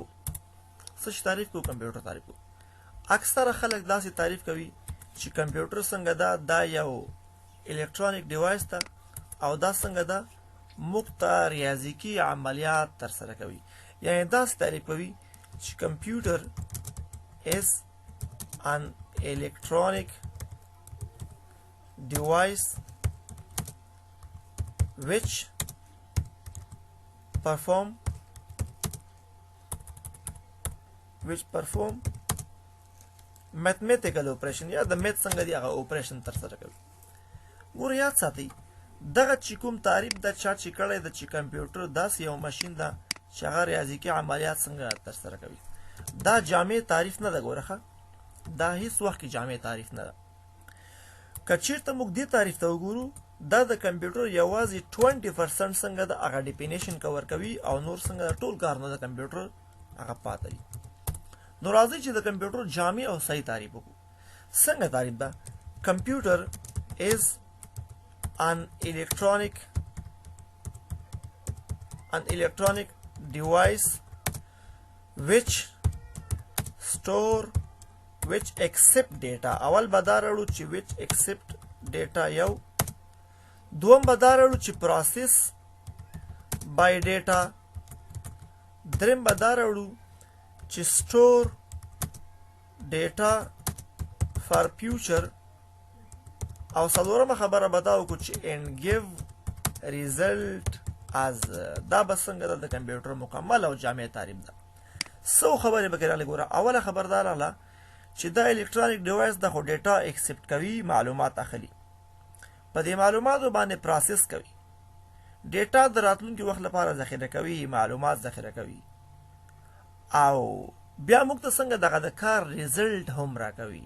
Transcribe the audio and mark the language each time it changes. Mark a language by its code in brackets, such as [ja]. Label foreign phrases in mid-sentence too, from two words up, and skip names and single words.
[ps] څه چې تعریف کوو کمپیوټر تعریف کوو. اکثره خلک داسې تعریف کوي چې کمپیوټر څنګه ده دا یو [en] electronic device [ps] ده او دا څنګه ده موږ ته ریاضیکي عملیات ترسره کوي. یعنې داسې تعریف کوي چې کمپیوټر [en] is an electronic device which perform mathematical operation [ps] یا د میت څنګه دی هغه operation ترسره کوي. ګوره یاد ساتئ دغه چې کوم تعریف د چا چې کړی ده چې کمپیوټر داسې یو ماشین ده چې هغه ریاضیکي عملیات څنګه ترسره کوي دا جامع تعریف نه ده. ګوره دا هیڅ وخت کې جامع تعریف نه ده. که چېرته موږ دې تعریف ته وګورو دا د کمپیوټر یوازې 20% څنګه د هغه [en] definition cover [ps] کوي او نور څنګه ټول کارونه د کمپیوټر هغه پاته دي. نو راځئ چې د کمپیوټر جامع او صحیح تعریف وکړو. څنګه تعریف ده؟ کمپیوټر [en] is an electronic device which accept data. [ps] اول به دا راوړو چې [en] which accept data [ps] یو. دوم به دا راوړو چې [en] process by data. [ps] دریم به دا راوړو چې [en] store data for future. [ps] او څلورمه خبره به دا وکړو چې [en] and give result as. [ps] دا به څنګه ده د کمپیوټر مکمل او جامع تعریف ده. څو خبرې پکې راغلې. ګوره اوله خبر دا راغله چې دا [en] electronic device [ps] ده خو [en] data accept [ps] کوي، معلومات اخلي، په دې معلوماتو باندې پروسس کوي، ډیټا د راتلونکي وخت لپاره ذخیره کوي، معلومات ذخیره کوي او بیا موږ ته څنګه دغه د کار ریزلټ هم راکوي.